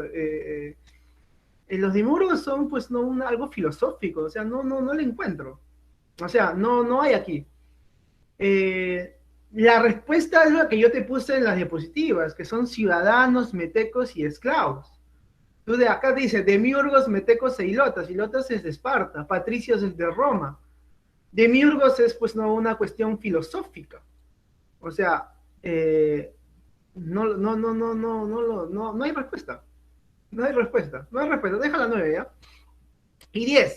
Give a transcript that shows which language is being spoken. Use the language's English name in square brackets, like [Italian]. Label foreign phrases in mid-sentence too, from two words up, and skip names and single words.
[Spanish] Los demiurgos son, pues, no algo filosófico. O sea, no le encuentro. O sea, no hay aquí. La respuesta es la que yo te puse en las diapositivas, que son ciudadanos, metecos y esclavos. Tú de acá dices demiurgos, metecos e ilotas. Ilotas es de Esparta, patricios es de Roma. Demiurgos es pues no una cuestión filosófica. O sea, no hay respuesta. No hay respuesta. Deja la 9 ya. Y 10.